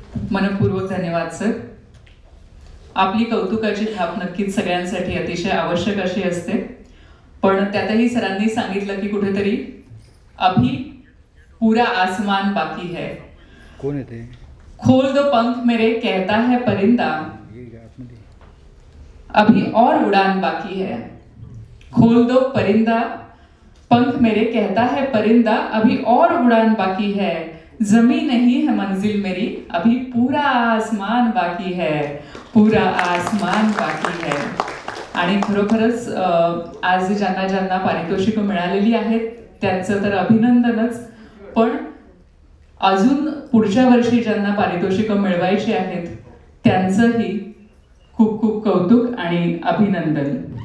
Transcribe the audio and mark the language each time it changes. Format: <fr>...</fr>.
<mr>मनपूर्वक धन्यवाद सर. आपली कौतुकाची थाप नक्कीच सगळ्यांसाठी अतिशय आवश्यक अशी असते, पण त्यातही सरांनी सांगितलं की कुठेतरी</mr> <hi>अभी पूरा आसमान बाकी है.</hi> <mr>कोण येते?</mr> <hi>खोल दो पंख मेरे कहता है परिंदा, अभी और उड़ान बाकी है. खोल दो परिंदा पंख मेरे कहता है परिंदा, अभी और उड़ान बाकी है. जमी नहीं है मंजिल मेरी, अभी पूरा आसमान बाकी है, पूरा आसमान बाकी है.</hi> <mr>आणि खरोखरच आज ज्यांना ज्यांना पारितोषिकं मिळालेली आहेत त्यांचं तर अभिनंदनच, पण अजून पुढच्या वर्षी ज्यांना पारितोषिकं मिळवायची आहेत त्यांचंही खूप खूप कौतुक आणि अभिनंदन.</mr>